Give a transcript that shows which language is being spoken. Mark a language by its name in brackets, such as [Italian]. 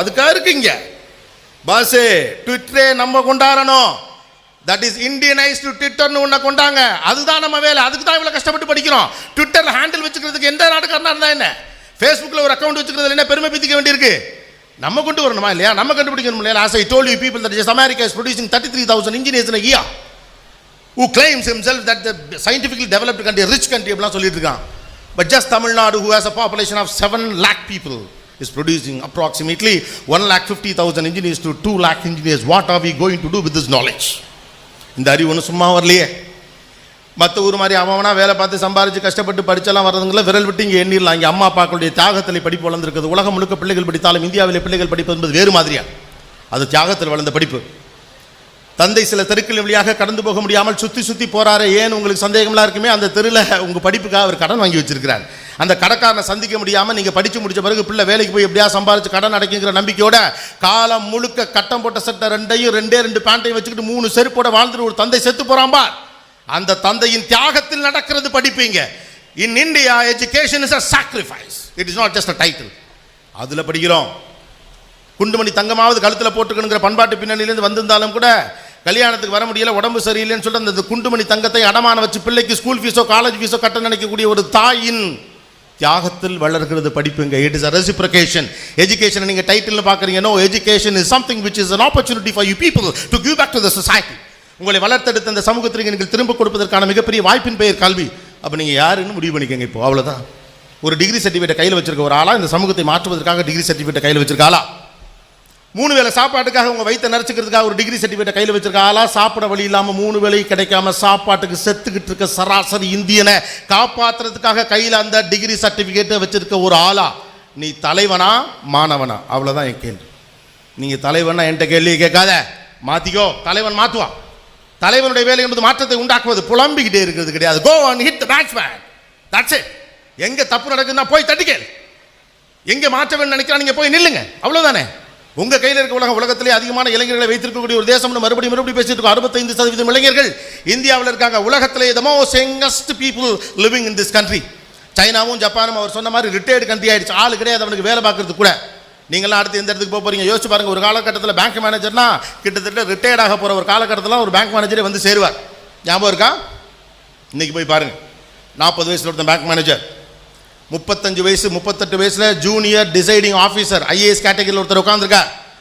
[Tamil] அதுக்காக இருக்குங்க பாஸு. ட்விட்டரே நம்ம கொண்டாடணும். [English] that is Indianised [Tamil] ட்விட்டர்னு ஒன்று கொண்டாங்க. அதுதான் நம்ம வேலை. அதுக்கு தான் இவ்வளோ கஷ்டப்பட்டு படிக்கிறோம். ட்விட்டரில் ஹேண்டில் வச்சுக்கிறதுக்கு எந்த நாட்டுக்காரனா இருந்தால் என்ன, ஃபேஸ்புக்கில் ஒரு அக்கௌண்ட் வச்சுக்கிறதுல என்ன பெருமை பித்திக்க வேண்டியிருக்கு? நம்ம கொண்டு வரணுமா இல்லையா? நம்ம கண்டுபிடிக்கணும் இல்லையா? [English] As I told you people that just America is producing 33,000 engineers in a year who claims himself that the scientifically developed country, rich country [Tamil] அப்படிலாம் சொல்லிட்டு இருக்கான். [English] But just Tamil Nadu, who has a population of 7 lakh people, is producing approximately 1,50,000 engineers to 2 lakh engineers. What are we going to do with this knowledge? [Tamil] இந்த அறிவு ஒன்று சும்மா வரலையே. மற்ற ஊர் மாதிரி அவனா வேலை பார்த்து சம்பாரிச்சு கஷ்டப்பட்டு படிச்செல்லாம் வர்றதுங்கள விரல் விட்டு இங்கே எண்ணிடலாம். இங்கே அம்மா அப்பாக்களுடைய தியாகத்தில் படிப்பு வளர்ந்துருக்குது. உலகம் முழுக்க பிள்ளைகள் படித்தாலும் இந்தியாவில் பிள்ளைகள் படிப்பது என்பது வேறு மாதிரியா. அது தியாகத்தில் வளர்ந்த படிப்பு. தந்தை சில தெருக்கள் வழியாக கடந்து போக முடியாமல் சுற்றி சுற்றி போறாரு. ஏன்னு உங்களுக்கு சந்தேகம்லாம் இருக்குமே. அந்த தெருவில் உங்கள் படிப்புக்காக அவர் கடன் வாங்கி வச்சிருக்கிறார். அந்த கடைக்காரனை சந்திக்க முடியாமல் நீங்கள் படித்து முடிச்ச பிறகு பிள்ளை வேலைக்கு போய் எப்படியா சம்பாரிச்சு கடன் அடைக்குங்கிற நம்பிக்கையோட காலம் முழுக்க கட்டம் போட்ட சட்டை ரெண்டே ரெண்டு பேண்ட்டையும் வச்சுக்கிட்டு 3 செருப்போட வாழ்ந்துட்டு ஒரு தந்தை செத்து போறான்பா. அந்த தந்தையின் தியாகத்தில் நடக்கிறது படிப்பீங்க. [English] In India education is a sacrifice. It is not just a title. [Tamil] அதில் படிக்கிறோம். குண்டுமணி தங்கமாவது கழுத்தில் போட்டுக்கணுங்கிற பண்பாட்டு பின்னணியிலேருந்து வந்திருந்தாலும் கூட கல்யாணத்துக்கு வர முடியல, உடம்பு சரியில்லைன்னு சொல்லிட்டு அந்த குண்டுமணி தங்கத்தை அடமான வச்சு பிள்ளைக்கு ஸ்கூல் ஃபீஸோ காலேஜ் ஃபீஸோ கட்ட நினைக்கக்கூடிய ஒரு தாயின் தியாகத்தில் வளர்கிறது படிப்புங்க. [English] It is a reciprocation. [Tamil] Education நீங்கள் டைட்டில் பார்க்குறீங்க. [English] No, education is something which is an opportunity for you people to give back to the society. [Tamil] உங்களை வளர்த்தெடுத்த அந்த சமூகத்திற்கு நீங்கள் திரும்ப கொடுப்பதற்கான மிகப்பெரிய வாய்ப்பின் பெயர் கல்வி. அப்போ நீங்கள் யாருன்னு முடிவு பண்ணிக்கங்க. இப்போ அவ்வளோதான். ஒரு டிகிரி சர்டிஃபிகேட் கையில் வச்சிருக்க ஒரு ஆளா இந்த சமூகத்தை மாற்றுவதற்காக டிகிரி சர்டிஃபிகேட் கையில் வச்சிருக்க ஆளா? 3 வேளை சாப்பாட்டுக்காக உங்கள் வயிற்றை நிறச்சிக்கிறதுக்காக ஒரு டிகிரி சர்டிஃபிகேட் கையில் வச்சிருக்க ஆளா? சாப்பிட வழி இல்லாமல் 3 வேளை கிடைக்காம சாப்பாட்டுக்கு செத்துக்கிட்டு இருக்க சராசரி இந்தியனை காப்பாற்றுறதுக்காக கையில் அந்த டிகிரி சர்டிஃபிகேட்டை வச்சிருக்க ஒரு ஆளா? நீ தலைவனா மாணவனா? அவ்வளோதான் என் கேள்வி. நீங்கள் தலைவனா என்கிட்ட கேள்வியை கேட்காத, மாற்றிக்கோ. தலைவன் மாற்றுவான். தலைவனுடைய வேலை என்பது மாற்றத்தை உண்டாக்குவது, புலம்பிக்கிட்டே இருக்கிறது கிடையாது. [English] Go and hit the batsman. That's it. [Tamil] எங்கே தப்பு நடக்குதுன்னா போய் தட்டிக்கேள். எங்கே மாற்ற வேண்டும் நினைக்கிறா நீங்கள் போய் நில்லுங்க. அவ்வளோதானே. உங்கள் கையில் இருக்க உலகத்திலே அதிகமான இளைஞர்களை வைத்திருக்கக்கூடிய ஒரு தேசம்னு மறுபடியும் பேசிட்டு இருக்கோம். 65% இளைஞர்கள் இந்தியாவில் இருக்காங்க. உலகத்திலே [English] the most youngest people living in this country. [Tamil] சைனாவும் ஜப்பானும் அவர் சொன்ன மாதிரி ரிட்டையர்டு கண்ட்ரி ஆயிடுச்சு. ஆள் கிடையாது அவனுக்கு வேலை பார்க்கறது கூட. நீங்களாம் அடுத்து எந்த இடத்துக்கு போக போகிறீங்க யோசிச்சு பாருங்கள். ஒரு காலகட்டத்தில் பேங்க் மேனேஜர்னா கிட்டத்தட்ட ரிட்டையர்ட் ஆக போகிற ஒரு காலகட்டத்தில் ஒரு பேங்க் மேனேஜரே வந்து சேருவார். ஞாபகம் இருக்கா? இன்றைக்கி போய் பாருங்கள். 40 வயசில் ஒருத்தன் பேங்க் மேனேஜர், 35 வயசு 38 வயசில் ஜூனியர் டிசைடிங் ஆஃபீஸர் IAS கேட்டகரியில் ஒருத்தர் உட்காந்துருக்கார்.